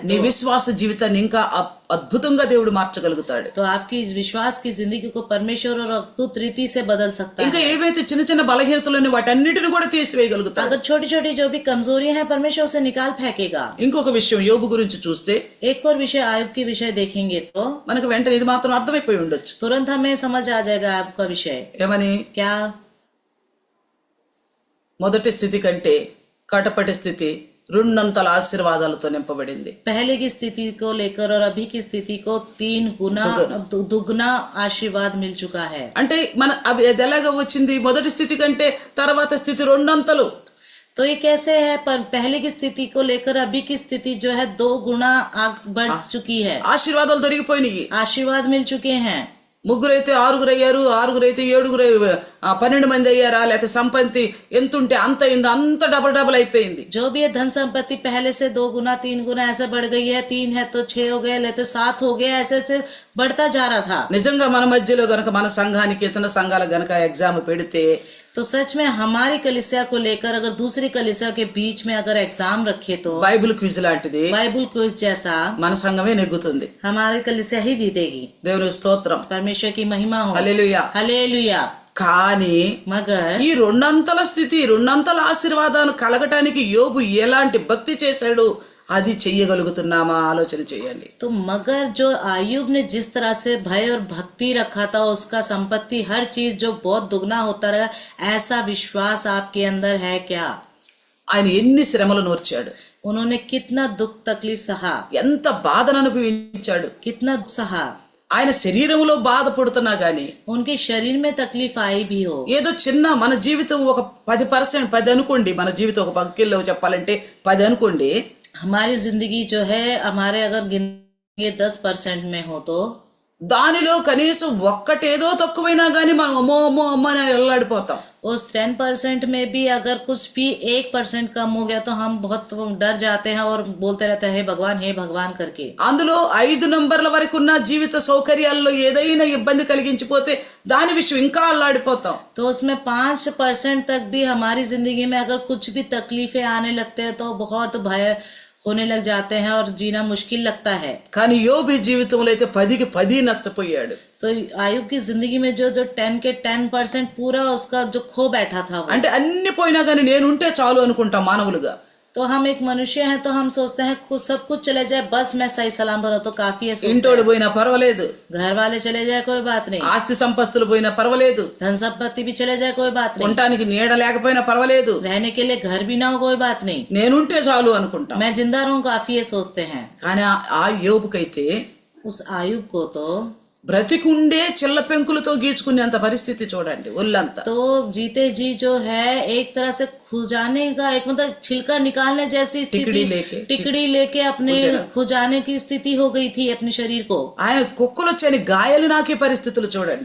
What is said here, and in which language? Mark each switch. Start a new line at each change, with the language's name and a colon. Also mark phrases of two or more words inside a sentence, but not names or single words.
Telugu: నీ
Hindi: तो
Telugu: విశ్వాస జీవితాన్ని ఇంకా అద్భుతంగా దేవుడు మార్చగలుగుతాడు.
Hindi: तो आपकी विश्वास की जिंदगी को परमेश्वर और अद्भुत रीति से बदल सकता
Telugu: ఇంకా
Hindi: है.
Telugu: ఏవైతే చిన్న చిన్న బలహీనతలు వాటన్నిటిని కూడా తీసివేయగలుగుతాడు.
Hindi: अगर छोटी छोटी जो भी कमजोरियां हैं परमेश्वर उसे निकाल फेंकेगा.
Telugu: ఇంకొక విషయం యోబు గురించి చూస్తే
Hindi: एक और विषय आयुब की विषय देखेंगे तो
Telugu: మనకు వెంటనే ఇది మాత్రం అర్థమైపోయి ఉండొచ్చు.
Hindi: तुरंत हमें समझ आ जाएगा आपका विषय
Telugu: ఏమని?
Hindi: क्या.
Telugu: మొదటి స్థితి కంటే కటపటి స్థితి రెండంతల ఆశీర్వాదాలతో నింపబడింది.
Hindi: पहले की स्थिति को लेकर और अभी की स्थिति को 3 गुना दुगना आशीर्वाद मिल चुका है.
Telugu: అంటే మన అది ఎలాగా వచ్చింది? మొదటి స్థితి కంటే తర్వాత స్థితి రెండంతలు.
Hindi: तो ये कैसे है? पर पहले की स्थिति को लेकर अभी की स्थिति जो है 2 गुना बढ़ चुकी है.
Telugu: ఆశీర్వాదాలు దొరికిపోయినాయి.
Hindi: आशीर्वाद मिल चुके हैं.
Telugu: ముగ్గురైతే ఆరుగురు అయ్యారు, ఆరుగురైతే 7 12 మంది అయ్యారా, లేకపోతే సంపత్తి ఎంత ఉంటే అంత అయింది, అంత డబల్ అయిపోయింది.
Hindi: जो भी है धन संपत्ति पहले से 2 गुना 3 गुना ऐसे बढ़ गई है. 3 है तो 6 हो गए, ले तो 7 हो गया, ऐसे से बढ़ता जा रहा था.
Telugu: నిజంగా మన మధ్యలో గనక మన సంఘానికి ఇతర సంఘాల గనక ఎగ్జామ్ పెడితే,
Hindi: तो सच में हमारी कलीसिया को लेकर अगर दूसरी कलीसिया के बीच में अगर एग्जाम रखे तो
English: Bible quiz
Telugu: లాంటిది
English: Bible quiz
Hindi: जैसा
Telugu: మన సంఘమే నెగ్గుతుంది.
Hindi: हमारी कलीसिया ही जीतेगी.
Telugu: దేవుని స్తోత్రం,
Hindi: परमेश्वर की महिमा हो.
Telugu: హల్లెలూయా.
Hindi: हालेलुया.
Telugu: కానీ
Hindi: मगर
Telugu: ఈ రెండంతల స్థితి, రెండంతల ఆశీర్వాదాలు కలగటానికి యోబు ఎలాంటి భక్తి చేశాడు, అది చెయ్యగలుగుతున్నామా ఆలోచన చేయండి.
Hindi: तो मगर जो आयुब ने जिस तरह से भय और भक्ति रखा था, उसका संपत्ति हर चीज जो बहुत दुगना होता रहा, ऐसा विश्वास आपके अंदर है क्या?
Telugu: ఆయన ఎన్ని శ్రమలు నోర్చాడు,
Hindi: उन्होंने कितना दुख तकलीफ सहा,
Telugu: ఎంత బాధను అనుభవించాడు.
Hindi: कितना दुख सहा.
Telugu: ఆయన శరీరంలో బాధపడుతున్నా గాని,
Hindi: उनके शरीर में तकलीफ आई भी हो,
Telugu: ఏదో చిన్న మన జీవితం ఒక 10% 10 అనుకోండి, మన జీవితం ఒక పక్కిల్లో చెప్పాలంటే 10 అనుకోండి,
Hindi: हमारी जिंदगी जो है हमारे अगर गिनेंगे 10% में हो तो
Telugu: దానిలో కనీసం ఒక్కటేదో తక్కువైనా గానీ మనం అమ్మో అమ్మో అమ్మ అని ఎల్లాడిపోతాం.
Hindi: उस 10% में भी अगर कुछ भी 1% कम हो गया तो हम बहुत डर जाते हैं और बोलते रहते हैं हे भगवान करके.
Telugu: అందులో 5 నంబర్ల వరకు ఉన్న జీవిత సౌకర్యాల్లో ఏదైనా ఇబ్బంది కలిగించిపోతే దాని విషయం ఇంకా అల్లాడిపోతాం.
Hindi: तो उसमें 5% तक भी हमारी जिंदगी में अगर कुछ भी तकलीफें आने लगते हैं तो बहुत भय होने लग जाते हैं और जीना मुश्किल लगता है.
Telugu: కానీ యోబు జీవితంలో అయితే 10కి 10 నష్టపోయాడు.
Hindi: तो आयुब की जिंदगी में जो 10 के 10% पूरा उसका जो खो बैठा था वो.
Telugu: అంటే అన్ని పోయినా గానీ నేనుంటే చాలు అనుకుంటాం మానవులుగా.
Hindi: तो हम एक मनुष्य हैं तो हम सोचते हैं सब कुछ चले जाए बस मैं सही सलाम रहा तो काफी है.
Telugu: ఇంటోడు పోయినా పర్వాలేదు,
Hindi: घर वाले चले जाए कोई बात नहीं,
Telugu: ఆస్తి సంపస్తులు పోయినా పర్వాలేదు,
Hindi: धन संपत्ति भी चले जाए कोई बात नहीं,
Telugu: ఉండటానికి నీడ లేకపోయినా పర్వాలేదు,
Hindi: रहने के लिए घर भी ना हो कोई बात नहीं,
Telugu: నేనుంటే చాలు అనుకుంటాం.
Hindi: मैं जिंदा रहूं काफी है सोचते हैं.
Telugu: కానీ ఆ యోబుకైతే
Hindi: उस आयुब को तो
Telugu: బ్రతికుండే చిల్ల పెంకులతో గీచుకునేంత పరిస్థితి చూడండి, ఒళ్ళంతా.
Hindi: तो जीते जी जो है एक तरह से खुजाने का एक मतलब छिलका निकालने जैसी स्थिति, टिकड़ी लेके अपने खुजाने की स्थिति हो गई थी अपने शरीर को.
Telugu: ఆయన కుక్కలు వచ్చి గాయాలు నాకే పరిస్థితులు చూడండి.